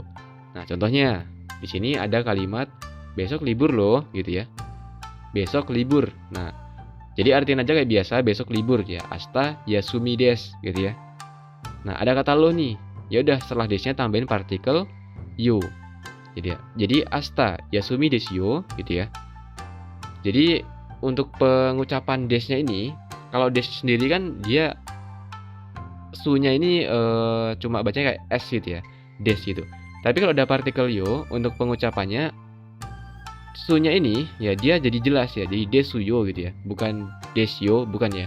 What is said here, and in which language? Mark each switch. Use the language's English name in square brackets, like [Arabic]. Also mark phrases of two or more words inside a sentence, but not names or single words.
[Indonesian] Nah, contohnya di sini ada kalimat besok libur loh gitu ya. Besok libur. Nah, jadi artinya aja kayak biasa besok libur ya. [Japanese] 明日休みです [Indonesian] gitu ya. Nah, ada kata loh nih. Ya udah setelah desnya tambahin partikel yo. [Japanese] Jadi 明日休みですよ [Indonesian] gitu ya. Jadi untuk pengucapan desnya ini, kalau des sendiri kan dia su-nya ini cuma bacanya kayak s gitu ya, des gitu. Tapi kalau ada partikel yo untuk pengucapannya su-nya ini ya dia jadi jelas ya, jadi desuyo gitu ya, bukan desyo, bukan ya.